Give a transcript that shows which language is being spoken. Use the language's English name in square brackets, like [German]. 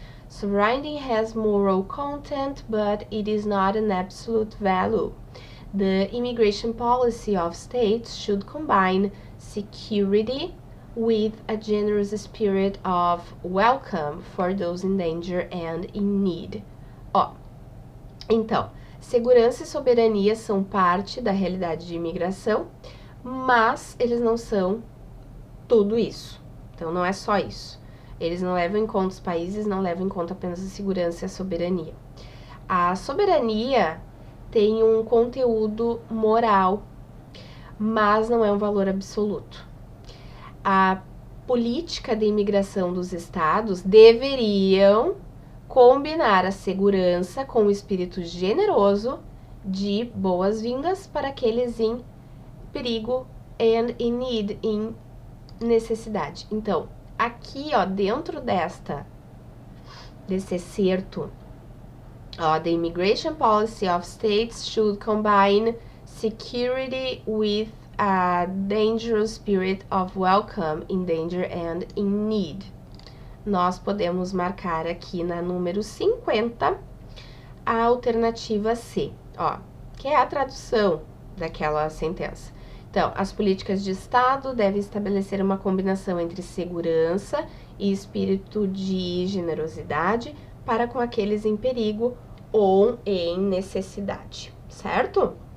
[English] Sovereignty has moral content, but it is not an absolute value. The immigration policy of states should combine security with a generous spirit of welcome for those in danger and in need. [Portuguese] Então, segurança e soberania são parte da realidade de imigração, mas eles não são tudo isso. Então, não é só isso. Eles não levam em conta, os países não levam em conta apenas a segurança e a soberania. A soberania tem um conteúdo moral, mas não é um valor absoluto. A política de imigração dos estados deveriam combinar a segurança com o espírito generoso de boas-vindas para aqueles em perigo [English] and in need, [Portuguese] em necessidade. Então, aqui, ó, dentro desse excerto, ó, [English] the immigration policy of states should combine security with a dangerous spirit of welcome in danger and in need. [Portuguese] Nós podemos marcar aqui na número 50 a alternativa C, ó, que é a tradução daquela sentença. Então, as políticas de Estado devem estabelecer uma combinação entre segurança e espírito de generosidade para com aqueles em perigo ou em necessidade, certo?